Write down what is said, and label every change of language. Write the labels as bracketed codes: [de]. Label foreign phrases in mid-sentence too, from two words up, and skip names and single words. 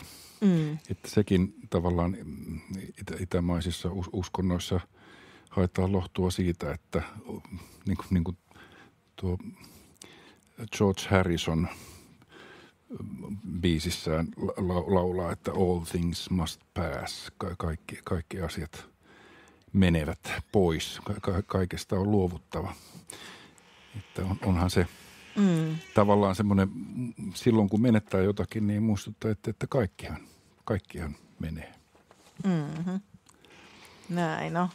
[fi] Että sekin tavallaan itämaisissa uskonnoissa haetaan lohtua siitä, että niin kuin tuo George Harrison biisissään laulaa, että [en] all things must pass, [fi] kaikki asiat menevät pois, kaikesta on luovuttava. Että onhan se tavallaan semmoinen, silloin kun menettää jotakin, niin muistuttaa, että kaikkihan menee. Näin on.